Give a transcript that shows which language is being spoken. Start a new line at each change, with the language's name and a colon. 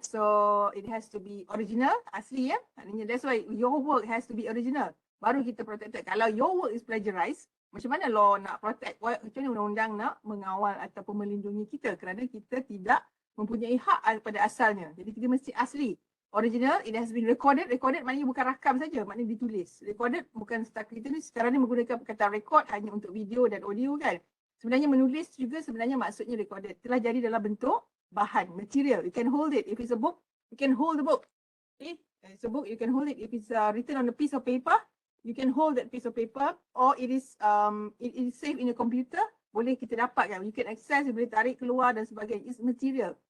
English: So it has to be original,
Malay: asli Maknanya
English: that's why your work has to be original.
Malay: Baru kita
English: protected. Kalau your work is plagiarized,
Malay: macam mana
English: law nak protect?
Malay: Macam mana undang-undang nak mengawal ataupun melindungi kita? Kerana kita tidak mempunyai hak pada asalnya. Jadi kita mesti asli.
English: Original, it has been recorded.
Malay: Recorded maknanya bukan rakam saja, maknanya ditulis. Recorded bukan setakat kita ni sekarang ni menggunakan perkataan record hanya untuk video dan audio kan. Sebenarnya menulis juga sebenarnya maksudnya recorded. Telah jadi dalam bentuk bahan, material.
English: You can hold it. If it's a book, you can hold the book. Okay? It's a book, you can hold it. If it's written on a piece of paper, you can hold that piece of paper. Or it is saved in your computer,
Malay: boleh kita dapat kan.
English: You can access, you
Malay: boleh tarik keluar dan sebagainya.
English: It's material.